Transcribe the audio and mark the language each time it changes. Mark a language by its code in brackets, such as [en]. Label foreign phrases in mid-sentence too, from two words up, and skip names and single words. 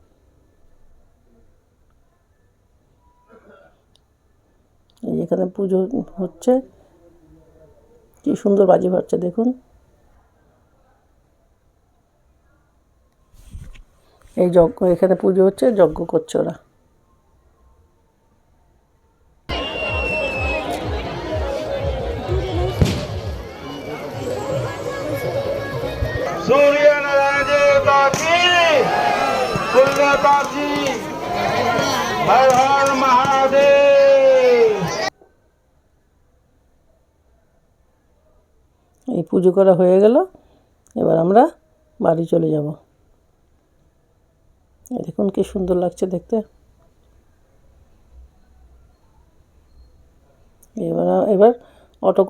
[bn] এই এখানে পুজো হচ্ছে, কি সুন্দর বাজি ফাটছে দেখুন। এই যজ্ঞ, এখানে পুজো হচ্ছে, যজ্ঞ করছে ওরা। [hi] सूर्यनारायण देवता की पुण्यकाशी हर हर महादेव। [bn] এই পুজো করা হয়ে গেল, এবার আমরা বাড়ি চলে যাব। দেখুন কি সুন্দর লাগছে দেখতে। এবার অটো করে আমরা বাড়ি চলে যাব।